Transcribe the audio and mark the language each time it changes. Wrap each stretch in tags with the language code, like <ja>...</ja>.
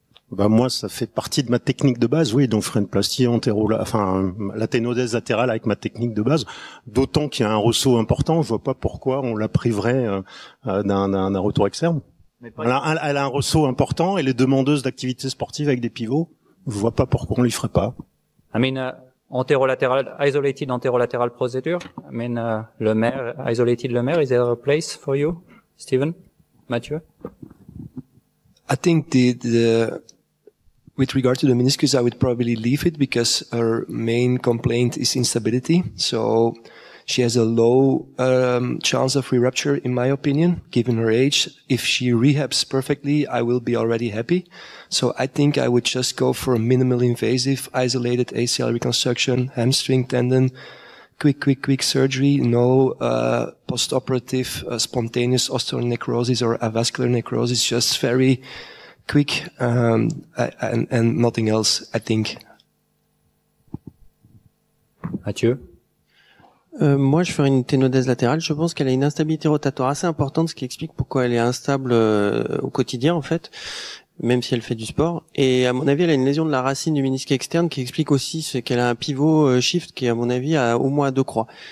<fr>Bah moi, ça fait partie de ma technique de base, oui. Donc, je ferai une plastie l'athénodèse latérale avec ma technique de base. D'autant qu'il y a un ressaut important, je vois pas pourquoi on la priverait d'un retour externe. Elle a un ressaut important, elle est demandeuse d'activité sportive avec des pivots. Je vois pas pourquoi on lui ferait pas.</fr> <en>I mean, isolated anterolateral procedure. I mean, isolated lumbar, is there a place for you, Stephen, Mathieu? I think with regard to the meniscus, I would probably leave it because her main complaint is instability. So she has a low chance of re-rupture, in my opinion, given her age. If she rehabs perfectly, I will be already happy. So I think I would just go for a minimal invasive, isolated ACL reconstruction, hamstring tendon, quick surgery, no post-operative spontaneous osteonecrosis or avascular necrosis, just very quick and nothing else, I think. Mathieu?</en> <fr>Moi, je ferais une ténodèse latérale. Je pense qu'elle a une instabilité rotatoire assez importante, ce qui explique pourquoi elle est instable au quotidien, en fait, même si elle fait du sport. Et à mon avis, elle a une lésion de la racine du ménisque externe qui explique aussi qu'elle a un pivot shift qui, à mon avis, a au moins 2 croix.</fr>